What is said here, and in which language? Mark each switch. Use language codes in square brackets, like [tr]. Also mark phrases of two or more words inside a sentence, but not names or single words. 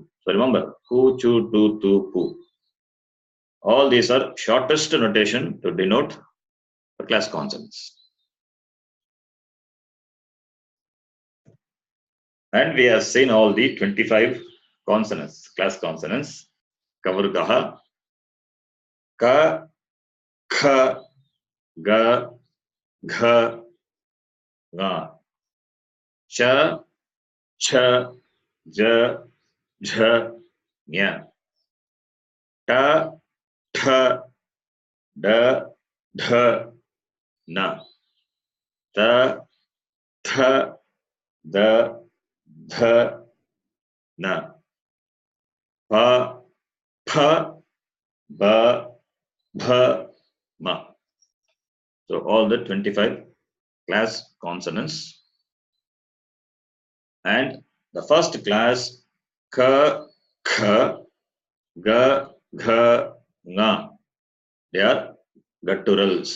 [en] So remember, Ku, Chu, Tu, Tu, Pu. All these are shortest notation to denote the class consonants. And we have seen all the 25 consonants, class consonants. [sa] Kavargaha, Ka, Kha, Ga, Gha, Nga, Cha, Cha, Ja, Jha, Nya, Ta, Tha, Da, Dha, Na, Ta, Tha, Da, Dha, Na, Pa, Pha, Ba, Bha, Ma. [en] So all the 25 class consonants. And the first class, [sa] Ka, Kha, Ga, Gha, Nga. [en] They are gutturals.